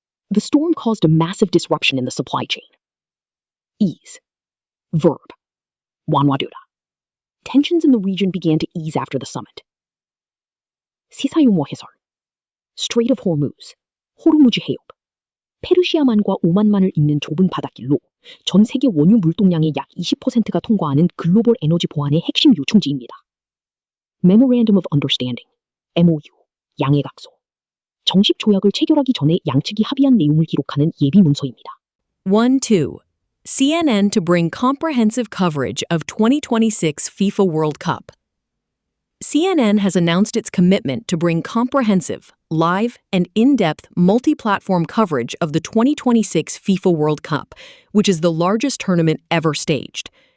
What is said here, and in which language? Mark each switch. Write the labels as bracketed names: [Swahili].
[English] The storm caused a massive disruption in the supply chain. Ease. Verb. [Korean] 완화되다. [English] Tensions in the region began to ease after the summit. [Korean] 시사용어 해설. [English] Strait of Hormuz, 호르무즈 해협. [Korean] 페르시아만과 오만만을 잇는 좁은 바닷길로 전 세계 원유 물동량의 약 20%가 통과하는 글로벌 에너지 보안의 핵심 요충지입니다. [English] Memorandum of Understanding, MOU, 양해각서. [Korean] 정식 조약을 체결하기 전에 양측이 합의한 내용을 기록하는 예비 문서입니다. 1-2. [English] CNN to bring comprehensive coverage of 2026 FIFA World Cup. CNN has announced its commitment to bring comprehensive, live, and in-depth multi-platform coverage of the 2026 FIFA World Cup, which is the largest tournament ever staged.